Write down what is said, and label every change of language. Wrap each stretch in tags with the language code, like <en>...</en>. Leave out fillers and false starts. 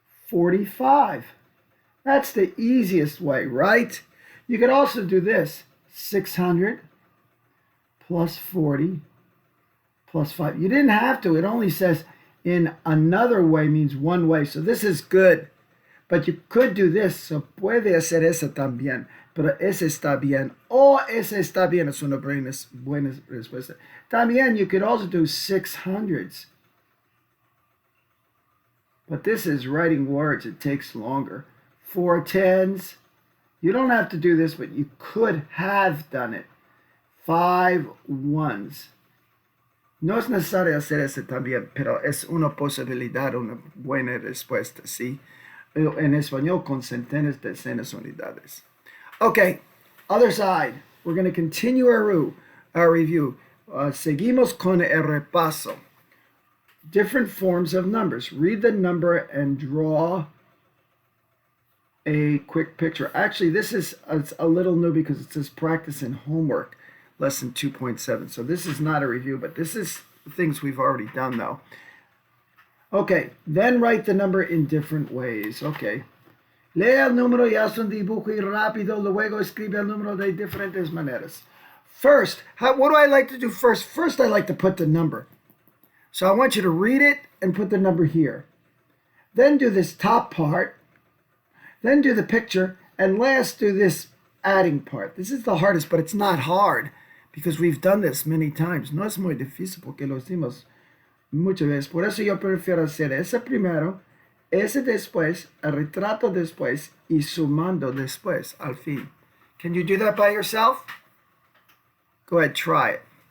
<en>645. That's the easiest way, right? You could also do this. 600 plus 40 plus 5. You didn't have to. It only says in another way means one way. So this is good. But you could do this.</en> <es>So puede hacer eso también. Pero ese está bien. O ese está bien. Es una buena respuesta.</es> <en>También you could also do 600s. But this is writing words. It takes longer. 4 tens. You don't have to do this, but you could have done it. 5 ones.</en> <es>No es necesario hacer eso también, pero es una posibilidad, una buena respuesta, ¿sí? En español con centenas, decenas, unidades.</es> <en>Okay, other side. We're going to continue our review.</en> <es>Seguimos con el repaso.</es> <en>Different forms of numbers. Read the number and draw a quick picture. Actually, this is a little new because it says practice and homework, lesson 2.7. So this is not a review, but this is things we've already done, though. Okay, then write the number in different ways. Okay.</en> <es>Lee el número y haz un dibujo y rápido, luego escribe el número de diferentes maneras.</es> <en>First, what do I like to do first? First, I like to put the number. So I want you to read it and put the number here. Then do this top part. Then do the picture. And last, do this adding part. This is the hardest, but it's not hard because we've done this many times.</en> <es>No es muy difícil porque lo hicimos muchas veces. Por eso yo prefiero hacer ese primero, ese después, el retrato después y sumando después al fin.</es> <en>Can you do that by yourself? Go ahead, try it.</en>